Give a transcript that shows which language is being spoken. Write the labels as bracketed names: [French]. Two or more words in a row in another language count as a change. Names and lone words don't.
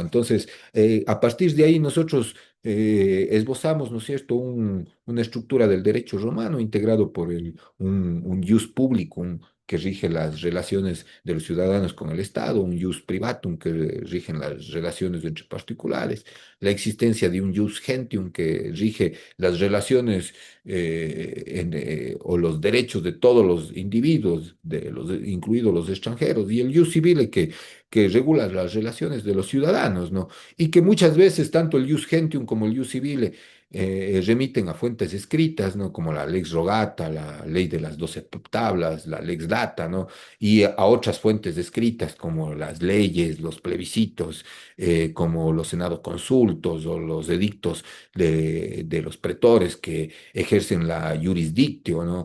[Spanish] Entonces, a partir de ahí nosotros esbozamos, ¿no es cierto?, una estructura del derecho romano integrado por un [Latin] jus publicum [Spanish] que rige las relaciones de los ciudadanos con el Estado, un [Latin] jus privatum [Spanish] que rigen las relaciones entre particulares, la existencia de un [Latin] jus gentium [Spanish] que rige las relaciones o los derechos de todos los individuos, incluidos los extranjeros, y el [Latin] jus civile [Spanish] que regula las relaciones de los ciudadanos, ¿no? Y que muchas veces tanto el [Latin] jus gentium [Spanish] como el [Latin] jus civile [Spanish] remiten a fuentes escritas, ¿no? Como la [Latin] lex rogata, [Spanish] la ley de las 12 tablas, la [Latin] lex data, [Spanish] ¿no? Y a otras fuentes escritas como las leyes, los plebiscitos, como los senados consultos o los edictos de los pretores que ejercen la jurisdictio, ¿no?